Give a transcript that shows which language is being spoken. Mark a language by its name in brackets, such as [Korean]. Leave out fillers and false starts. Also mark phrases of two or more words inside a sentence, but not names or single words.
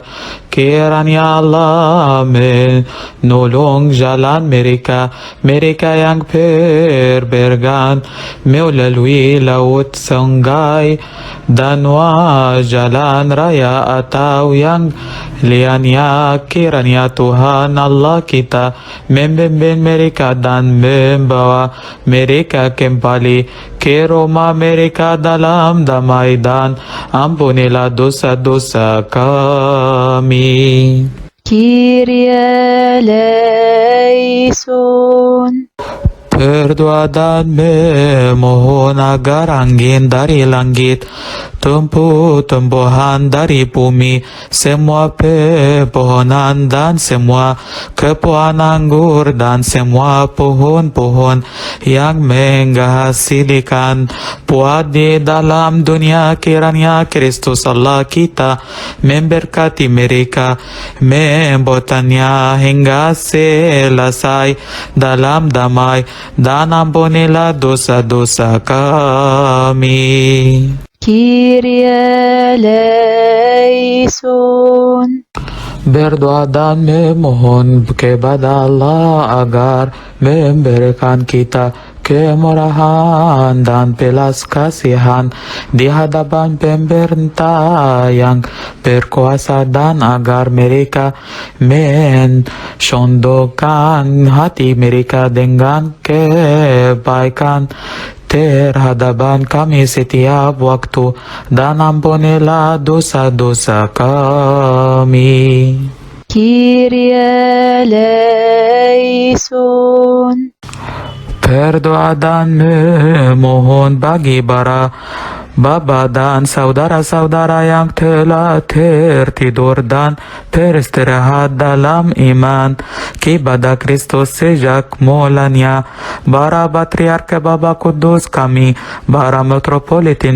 [Indonesian] Kiranya Allah menolong jalan mereka yang berpergian melalui laut, sungai, danau, jalan raya atau yang lainnya. Kiranya Tuhan Allah kita membimbing mereka dan membawa mereka kembali ke rumah mereka dalam damai, dan ampunilah dosa-dosa kami. [Greek] Kyrie eleison. [Indonesian] Berdoa dan memohon agar angin dari langit, tumbuh-tumbuhan dari bumi, semua pepohonan dan semua kepohan anggur, dan semua pohon-pohon yang menghasilkan buah di dalam dunia. Kiranya Kristus Allah kita memberkati mereka, membuatnya hingga selesai dalam damai, dan ampunilah dosa-dosa kami. [Greek] Kyrie eleison. [Indonesian] Berdoa dan memohon kepada Allah agar memberikan kita kemurahan dan belas kasihan di hadapan pemerintah yang berkuasa, dan agar mereka mensondokkan hati mereka dengan kebaikan terhadap kami setiap waktu, dan ampunilah dosa-dosa kami. [Greek] Kyrie eleison. [Indonesian] Berdoa dan memohon bagi para bapa dan saudara-saudara yang telah tertidur dan beristirahat dalam iman kepada Kristus sejak mulanya, para patriark Bapa Kudus kami, para metropolitan